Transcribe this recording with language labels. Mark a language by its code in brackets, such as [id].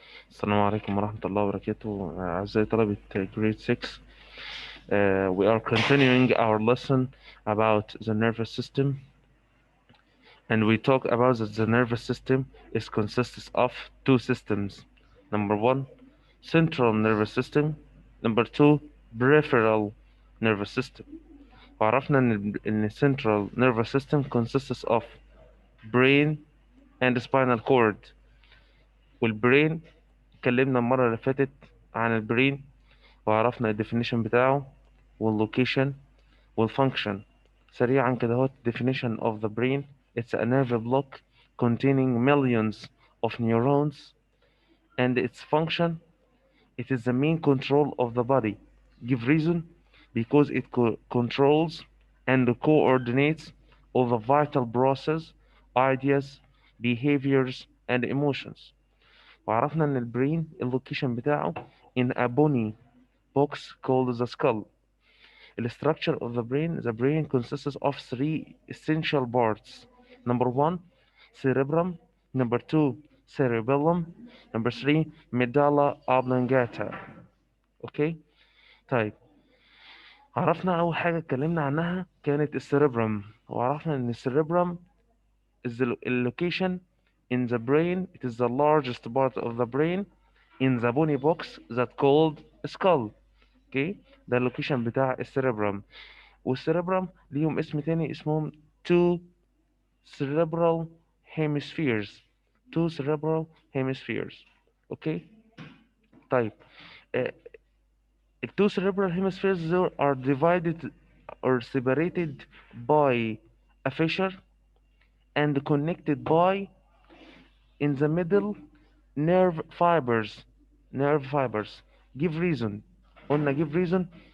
[ar] السلام عليكم ورحمة الله وبركاته. أعزائي طلبة grade 6. [en] We are continuing our lesson about the nervous system, and we talk about that the nervous system is consists of two systems. Number one, central nervous system. Number two, peripheral nervous system. [ar] وعرفنا إن [en] central nervous system consists of brain and spinal cord. [ar] والbrain اتكلمنا المرة اللي فاتت عن البرين، وعرفنا الديفينيشن بتاعه واللوكيشن والفانكشن. سريعا كده هو [en] definition of the brain: it's a nerve block containing millions of neurons, and its function, it is the main control of the body. Give reason: because it controls and coordinates all the vital process, ideas, behaviors and emotions. [ar] وعرفنا ان البرين اللوكيشن بتاعه [en] in a bony box called the skull. The structure of the brain consists of three essential parts. Number one, cerebrum. Number two, cerebellum. Number three, medulla oblongata. Okay. [ar] طيب، عرفنا اول حاجه اتكلمنا عنها كانت السيربرم، وعرفنا ان السيربرم [en] is the location in the brain. It is the largest part of the brain in the bony box that called skull. [ar] اوكي، ده اللوكيشن بتاع السيربرم. والسيربرم ليهم اسم تاني اسمهم two cerebral hemispheres. [en] two cerebral hemispheres. Okay. طيب، uh, the two cerebral hemispheres are divided or separated by a fissure and connected by, in the middle, nerve fibers. nerve fibers. Give reason. [ar] قلنا [en] give reason.